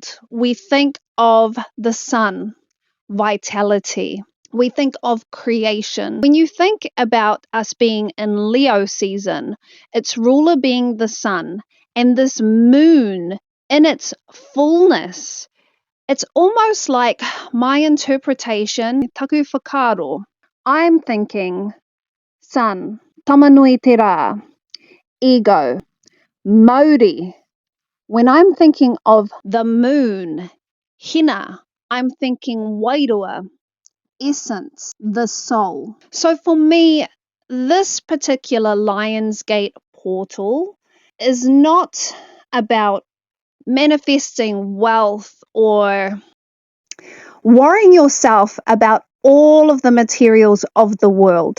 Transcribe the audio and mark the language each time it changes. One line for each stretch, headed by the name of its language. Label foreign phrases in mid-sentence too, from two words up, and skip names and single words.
English: We think of the sun, vitality. We think of creation. When you think about us being in Leo season, its ruler being the sun, and this moon in its fullness, it's almost like my interpretation,
Māori: taku whakaaro.
English: I'm thinking sun,
Māori: tamanui te rā, ego, Maori.
English: When I'm thinking of the moon, hina, I'm thinking wairua, essence, the soul. So for me, this particular Lionsgate portal is not about manifesting wealth or worrying yourself about all of the materials of the world.